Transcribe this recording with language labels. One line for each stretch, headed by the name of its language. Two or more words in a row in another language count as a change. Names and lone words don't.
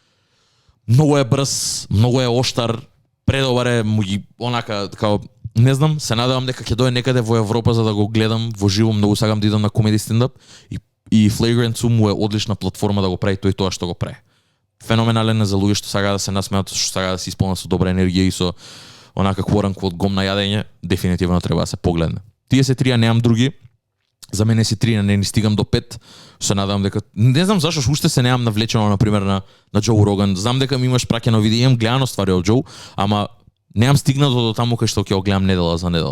Macedonian: Многу е брз, многу е оштар, предобар е, онака, као, не знам, се надевам дека ќе дое некаде во Европа за да го гледам во живо, многу сакам да идам на
English: comedy standup
Macedonian: и Flagrant 2 му е одлична платформа да го прави тој тоа што го прави. Феноменален е за луѓе што сакаат да се насмеат, што сакаат да се исполнат со добра енергија и со онака
English: quote-unquote
Macedonian: гом на јадење, дефинитивно треба да се погледне. Тие се трија, немам други. За мене си 3, не ни стигам до 5. Се надам дека не знам зашто уште се немам навлечено на пример на Џо Роган. Знам дека ми имаш праќано видео, имам гледано ствари од Џо, ама немам стигнато до таму кај што ќе го гледам недела за недела.